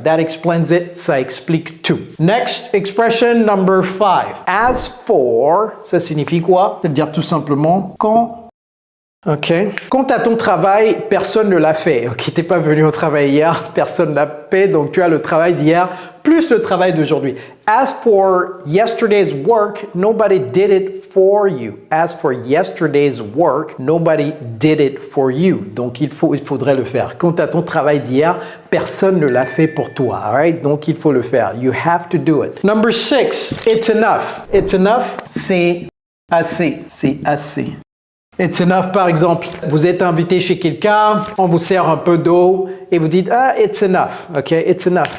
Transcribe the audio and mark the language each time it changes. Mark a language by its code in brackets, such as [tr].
[en] That explains it. [fr] Ça explique tout. [en] Next expression number 5. As for, [fr] ça signifie quoi? C'est-à-dire tout simplement quand. Ok. Quant à ton travail, personne ne l'a fait. Ok, t'es pas venu au travail hier, personne l'a fait, donc tu as le travail d'hier plus le travail d'aujourd'hui. [en] As for yesterday's work, nobody did it for you. As for yesterday's work, nobody did it for you. [fr] Donc il faudrait le faire. Quant à ton travail d'hier, personne ne l'a fait pour toi. [en] All right? [fr] Donc il faut le faire. [en] You have to do it. Number 6, it's enough. It's enough, [fr] c'est assez. C'est assez. [en] It's enough, [fr] par exemple, vous êtes invité chez quelqu'un, on vous sert un peu d'eau et vous dites « [en] Ah, it's enough, ok, it's enough.